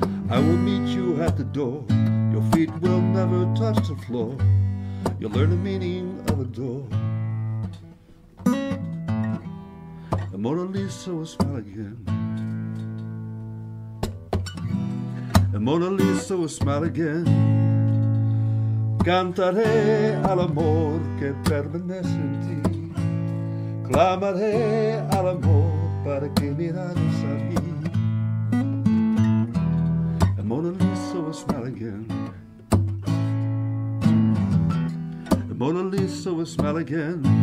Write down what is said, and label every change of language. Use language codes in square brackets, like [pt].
[en] I will meet you at the door. Your feet will never touch the floor. You'll learn the meaning of a door. And Mona Lisa will smile again. And Mona Lisa will smile again. [es] Cantaré al amor que permanece en ti. Clamaré al amor para que miraras a mí. [en] And Mona Lisa will smile again. And Mona Lisa will smile again.